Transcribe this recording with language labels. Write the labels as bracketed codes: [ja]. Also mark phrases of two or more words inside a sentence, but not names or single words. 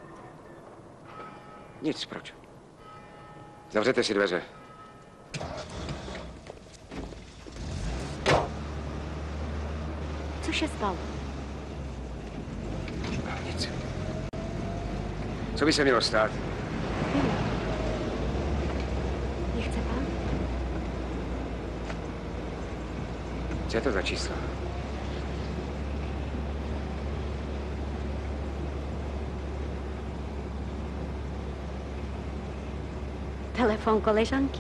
[cs] Nic, proč? Zavřete si dveře. [pl] Co się stało? [cs] Nic. Co by se mělo stát? [pl] Nie chce pan? [cs] Co je to za číslo? [pl] Telefon koleżanki.